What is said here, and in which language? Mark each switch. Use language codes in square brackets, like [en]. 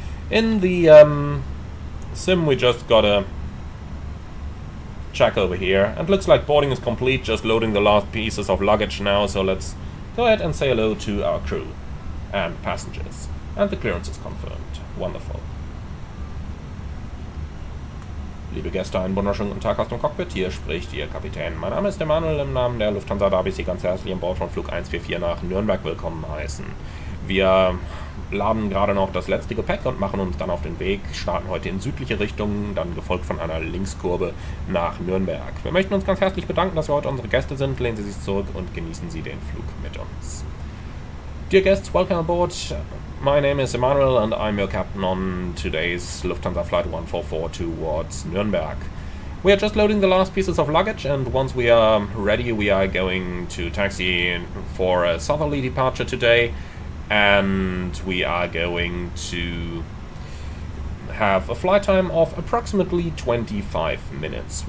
[en] In the sim, we just gotta check over here, and looks like boarding is complete, just loading the last pieces of luggage now, so let's go ahead and say hello to our crew and passengers. And the clearance is confirmed. Wonderful. [de] Liebe Gäste, einen wunderschönen guten Tag aus dem Cockpit. Hier spricht Ihr Kapitän. Mein Name ist Emanuel. Im Namen der Lufthansa darf ich Sie ganz herzlich an Bord von Flug 144 nach Nürnberg willkommen heißen. Wir laden gerade noch das letzte Gepäck und machen uns dann auf den Weg, starten heute in südliche Richtung, dann gefolgt von einer Linkskurve nach Nürnberg. Wir möchten uns ganz herzlich bedanken, dass wir heute unsere Gäste sind. Lehnen Sie sich zurück und genießen Sie den Flug mit uns. [en] Dear guests, welcome aboard. My name is Emanuel and I'm your captain on today's Lufthansa Flight 144 towards Nürnberg. We are just loading the last pieces of luggage, and once we are ready we are going to taxi for a southerly departure today, and we are going to have a flight time of approximately 25 minutes.